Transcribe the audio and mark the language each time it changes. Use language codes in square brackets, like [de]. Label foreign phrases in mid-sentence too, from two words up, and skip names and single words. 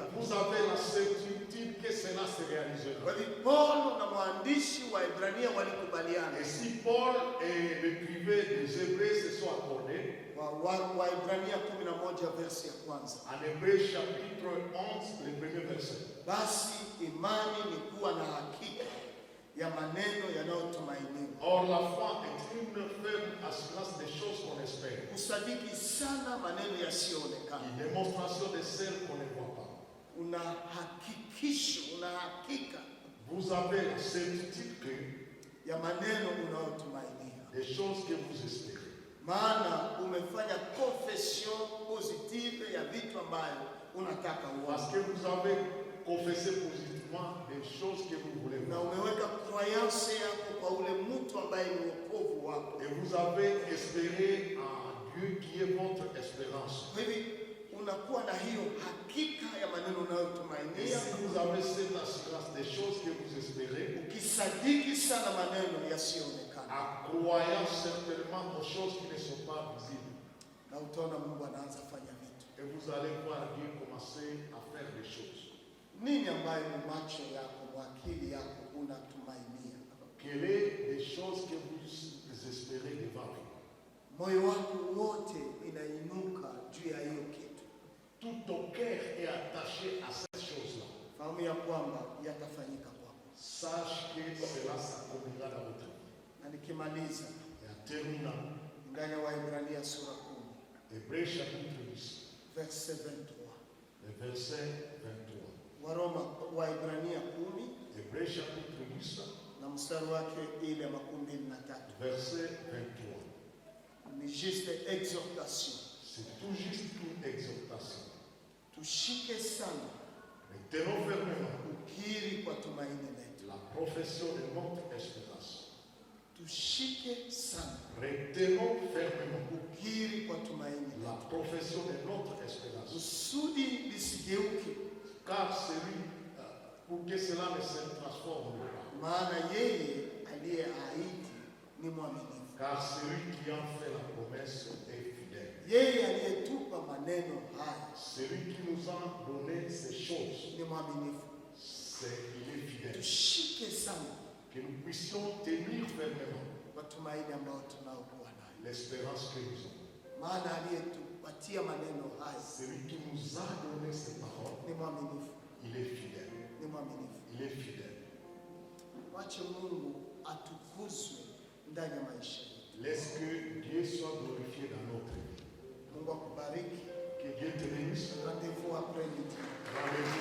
[fr] Vous avez la certitude que cela se réalisera. [sw] Kwa hivyo Paulo na mwandishi wa Ibrania walikubaliana. [fr] Et si Paul et l'écrivain des Hébreux se sont accordés, [sw] wa Ibrania 11 verse ya kwanza, [fr] en Hébreux chapitre 11, le premier verset. [sw] basi imani ni kuwa na hakika ya maneno yanayotumainiwa, [fr] Or la foi est une ferme assurance des choses qu'on espère, [sw] kusadiki sana maneno yasiyoonekana. [fr] une démonstration de celles qu'on ne voit pas. [sw] Una hakikisho, una hakika [fr] Vous avez la certitude que [sw] ya maneno unayotumainia, [fr] des choses que vous espérez. [sw] maana umefanya [fr] confession positive [sw] ya vitu ambayo unataka [fr] Parce [sw] uone, [fr] que vous avez confessé positivement des choses que vous voulez [sw] na [fr] voir. [sw] umeweka croyance yako kwa ule mtu ambaye ni wokovu wako. [fr] Et vous avez espéré en Dieu qui est votre espérance. [sw] Kwa hivyo unakuwa na hiyo hakika ya maneno [fr] Et [sw] unayotumainia, [fr] si vous avez cette assurance des choses que vous espérez, [sw] ukisadiki sana maneno yasiyoonekana, [fr] en croyant certainement aux choses qui ne sont pas visibles, [sw] na utaona Mungu anaanza fanya vitu. [fr] et vous allez voir Dieu commencer à faire des choses. [sw] Nini ambayo ni macho yako, akili yako unatumainia? [fr] Quelles sont les choses que vous espérez devant vous? [sw] Moyo wako wote inainuka juu ya hiyo kitu, [fr] Tout ton cœur est attaché à cette chose-là. [sw] fahamu ya kwamba yatafanyika kwako. [fr] Sache que cela s'accomplira dans votre vie. [sw] Na nikimaliza, [fr] Et en terminant, [sw] ndani ya Waebrania sura 10 [fr] Hébreux chapitre 10, [sw] verse 23, [fr] le verset 23. [sw] Waebrania 10 [fr] Hébreux chapitre 10, [sw] na mstari wake ile 23, [fr] verset 23. ni juste exhortation. C'est tout juste une exhortation. [sw] Tushike sana [fr] Mais tenons fermement [sw] ukiri kwa tumaini letu, [fr] la profession de notre espérance. [sw] tushike sana [fr] Retenons fermement [sw] ukiri kwa tumaini [fr] la [sw] letu, [fr] profession de notre espérance. [sw] kusudi lisigeuke, [fr] Car celui, pour que cela ne se transforme pas. [sw] maana yeye aliyeahidi ni mwaminifu. [fr] Car celui qui en fait la promesse est fidèle. [sw] Yeye aliyetupa maneno haya [fr] Celui qui nous a donné ces choses, [sw] ni mwaminifu. [fr] il est fidèle. [sw] Tushike sana [fr] Que nous puissions tenir fermement [sw] kwa tumaini ambayo tunaokuwa nayo, [fr] l'espérance que nous avons. [sw] maana aliyetupatia maneno haya [fr] Celui qui nous a donné ces paroles, [sw] ni mwaminifu, [fr] il est fidèle. [sw] ni mwaminifu. [fr] Il est fidèle. [sw] Wache Mungu atukuzwe ndani ya maisha yetu. [fr] Laisse que Dieu soit glorifié dans notre vie. [sw] Mungu akubariki. [fr] Que Dieu te bénisse. Rendez-vous après midi.